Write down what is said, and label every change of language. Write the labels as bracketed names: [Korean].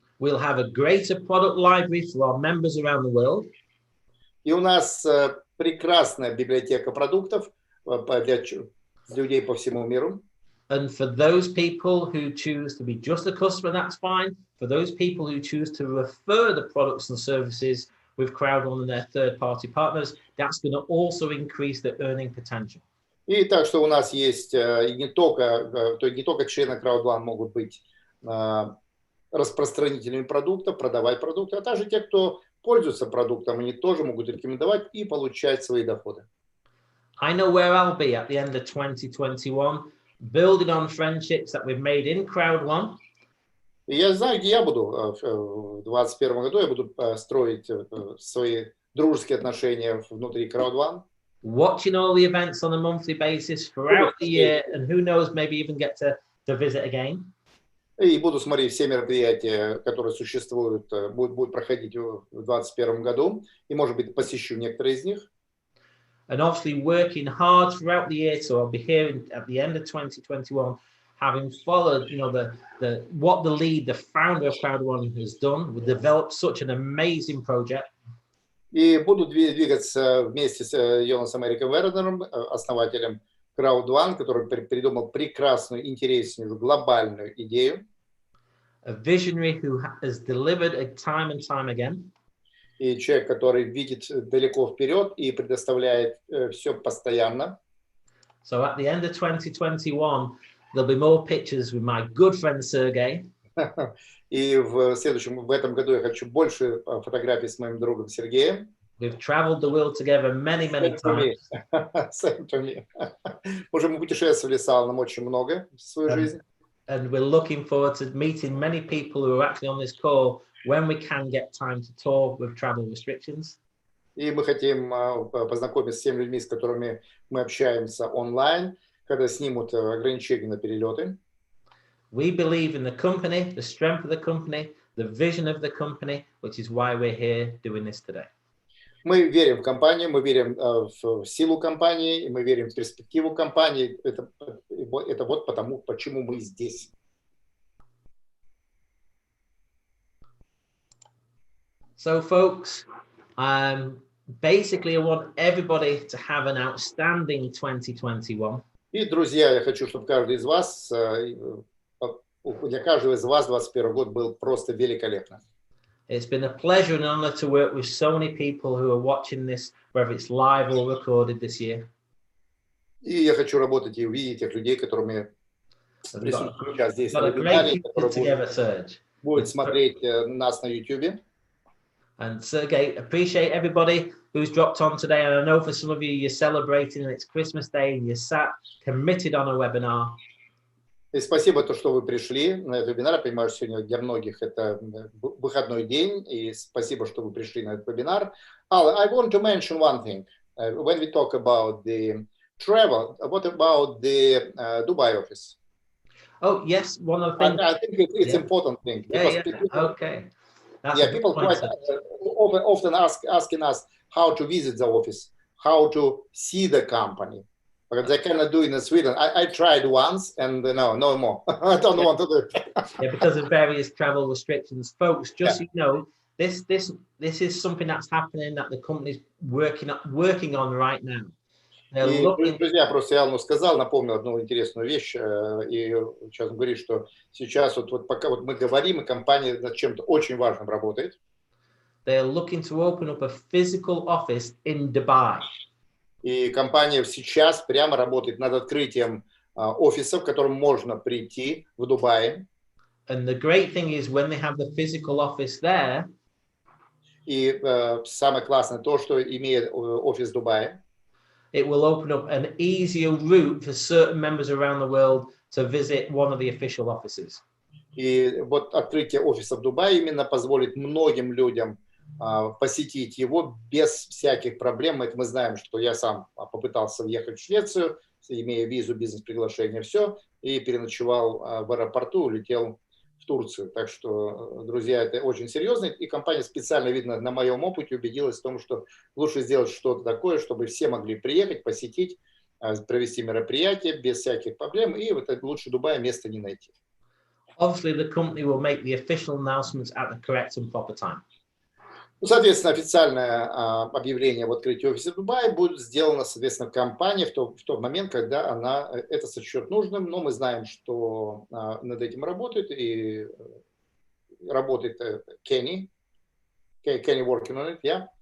[English] We'll have a greater product library for our members around the world. [Russian] И у нас прекрасная библиотека продуктов для людей по всему миру. [English] And for those people who choose to be just a customer, that's fine. For those people who choose to refer the products and services with Crowd1 and their third-party partners, that's going to also increase the earning potential. [Russian] И так что у нас есть не только члены Crowd1 могут быть распространителями продуктов, продавать продукты, а также те, кто пользуется продуктом, они тоже могут рекомендовать и получать свои доходы. [English] I know where I'll be at the end of 2021, building on friendships that we've made in Crowd1. [Russian] И я знаю, где я буду в 2021 году. Я буду строить свои дружеские отношения внутри Crowd1. [English] Watching all the events on a monthly basis throughout the year, and who knows, maybe even get to visit again. [Russian] И буду смотреть все мероприятия, которые существуют, будут проходить в 2021 году, и, может быть, посещу некоторые из них. [English] And obviously working hard throughout the year, so I'll be here at the end of 2021, having followed, what the founder of Crowd1 has done. We developed such an amazing project. [Russian] И буду двигаться вместе с Йонасом Эриком Вернером, основателем Crowd1, который придумал прекрасную, интересную, глобальную идею. [English] A visionary who has delivered it time and time again. [Russian] И человек, который видит далеко вперед и предоставляет все постоянно. [English] So at the end of 2021, there'll be more pictures with my good friend Sergey. [Russian] И в этом году я хочу больше фотографий с моим другом Сергеем. [English] We've traveled the world together many times. [Russian] Уже мы путешествовали с Аланом очень много в свою жизнь. [English] And we're looking forward to meeting many people who are actually on this call when we can get time to talk with travel restrictions. [Russian] И мы хотим познакомиться с теми людьми, с которыми мы общаемся онлайн, когда снимут ограничения на перелеты. [English] We believe in the company, the strength of the company, the vision of the company, which is why we're here doing this today. [Russian] Мы верим в компанию, мы верим в силу компании, мы верим в перспективу компании. Это вот потому, почему мы здесь. [English] So, folks, basically, I want everybody to have an outstanding 2021. [Russian] И, друзья, я хочу, чтобы каждый из вас, для каждого из вас 2021 год был просто великолепным. [English] It's been a pleasure and honor to work with so many people who are watching this, whether it's live or recorded this year. [Russian] И я хочу работать и увидеть тех людей, которыми присутствуют сейчас здесь на вебинаре, которые будут смотреть нас на YouTube. [English] And Sergey, appreciate everybody who's dropped on today. And I know for some of you, you're celebrating and it's Christmas Day and you're sat committed on a webinar. [Russian] И спасибо, что вы пришли на этот вебинар. Я понимаю, что сегодня для многих это выходной день. И спасибо, что вы пришли на этот вебинар. [English] I want to mention one thing. When we talk about the travel, what about the Dubai office? Oh, yes. One of the things. I think it's important thing. Okay. People quite often asking us how to visit the office, how to see the company. Because they cannot do it in Sweden. I tried once and no more. I don't want to do it. Because of various travel restrictions. Folks, just so you know, this is something that's happening that the company's working on right now. [Russian] И, друзья, просто я сказал, напомнил одну интересную вещь, и сейчас он говорит, что сейчас вот пока вот мы говорим, и компания над чем-то очень важным работает. [English] They're looking to open up a physical office in Dubai. [Russian] И компания сейчас прямо работает над открытием офиса, в котором можно прийти в Дубае. [English] And the great thing is when they have the physical office there. [Russian] И самое классное то, что имеет офис в Дубае. [English] It will open up an easier route for certain members around the world to visit one of the official offices. [Russian] И вот открытие офиса в Дубае именно позволит многим людям посетить его без всяких проблем. Это мы знаем, что я сам попытался въехать в Швецию, имея визу, бизнес-приглашение, все, и переночевал в аэропорту, улетел в Турцию. Так что, друзья, это очень серьезно. И компания специально, видно, на моем опыте убедилась в том, что лучше сделать что-то такое, чтобы все могли приехать, посетить, провести мероприятие без всяких проблем. И вот лучше Дубая места не найти. [English] Obviously, the company will make the official announcements at the correct and proper time. [Russian] Соответственно, официальное объявление об открытии офиса в Дубае будет сделано, соответственно, компанией в тот момент, когда она это сочтет нужным. Но мы знаем, что над этим работает и работает Kenny [English] working on it, yeah?